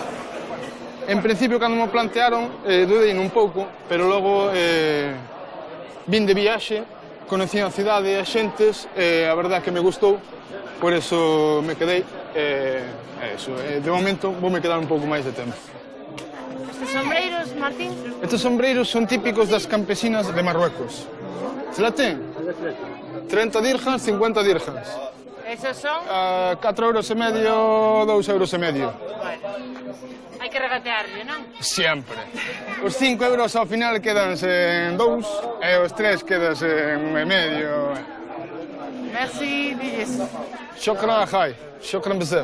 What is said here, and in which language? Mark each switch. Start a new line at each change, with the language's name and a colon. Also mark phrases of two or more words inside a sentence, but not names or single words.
Galician: En principio, cando me plantearon, dudei un pouco, pero logo vin de viaxe, conocí a cidade e a xentes, e a verdade que me gustou, por eso me quedei. De momento, voume quedar un pouco máis de tempo. Estes sombreiros, Martín? Estes sombreiros son típicos das campesinas de Marruecos. Se la ten? 30 dirhams, 50 dirhams. Esos son? 4,5 €, 2,5 €. Hai que regatearlle, non? Sempre. Os 5 € ao final quedanse en 2 e os 3 quedanse en 1,5 €. Merci, Dilles.
Arabic: شكرا، Jai. شكرا بزاف.